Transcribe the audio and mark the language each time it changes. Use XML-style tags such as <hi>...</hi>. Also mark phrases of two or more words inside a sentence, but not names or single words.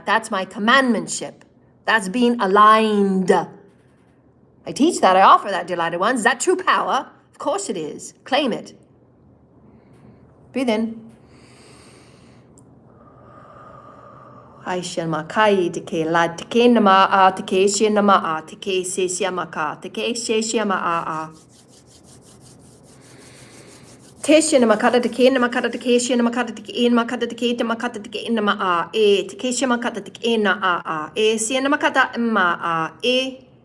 <en>That's my commandmentship. That's being aligned. I teach that. I offer that, dear lighted ones. Is that true power? Of course it is. Claim it. Breathe in. Aisha makai te ke la te ke nama a te ke she nama a te ke se sia maka te ke she sia ma a te she nama kata te ke nama kata te ke she nama kata te ke nama kata te ke nama kata te ke nama a e te ke she nama kata te ke na a e se nama kata ma a e</en>